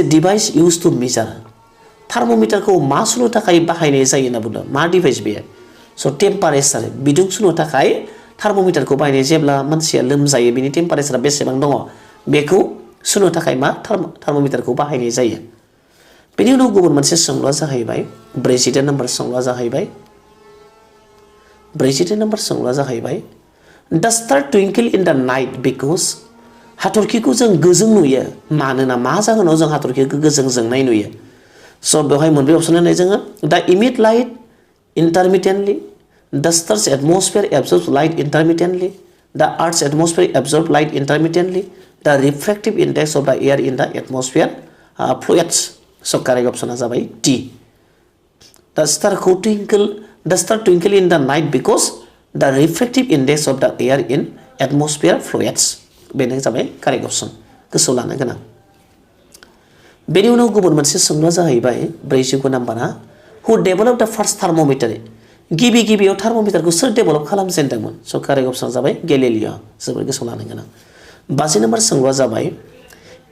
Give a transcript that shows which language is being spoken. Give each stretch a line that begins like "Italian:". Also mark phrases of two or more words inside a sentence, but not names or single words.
English: device use to measure
Bodo: थार्मोमीटरखौ मा सुनो थाखाय बाहायनाय जायो होनना बुंदों मा डिभाइस बेयो स' टेम्पारेचार बिदुं सुनो थाखाय थार्मोमीटरखौ बाहायनाय जेब्ला मानसिया लोमजायो बिनि टेम्पारेचारा बेसेबां दङ बेखौ सुनो थाखाय मा थार्मोमीटरखौ बाहायनाय जायो बेनि उनाव गुबुन मोनसे सोंलुआ जाहैबाय 42 नम्बर सोंलुआ जाहैबाय
English: the star twinkle in the night because
Bodo: हाथरखिखौ जों गोजों नुयो मानोना मा जाहोनाव जों हाथरखिखौ गोजों जोंनाय नुयो स' बेवहाय मोनब्रै अपसन होनाय जोङो
English: the emit light intermittently the stars atmosphere absorb light intermittently the earth's atmosphere absorb light intermittently the refractive index of the air in the atmosphere fluids
Bodo: स' कारेक्ट अपसना जाबाय
English: D the star twinkle in the night because the refractive index of the air in atmosphere fluids बेनो
Bodo: जाबाय कारेक्ट अपसन गोसोआव लानो गोनां बेनि उनाव गुबुन मोनसे सोंलुआ जाहैबाय 49 नम्बरा
English: who develop the first thermometer
Bodo: गिबियाव थार्मोमीटरखौ सोर डेभेलप खालामजेनदोंमोन स' कारेक्ट अपसना जाबाय गेलिलिय जोबोर गोसोआव लानो गोनां 50 नम्बर सोंलुआ जाबाय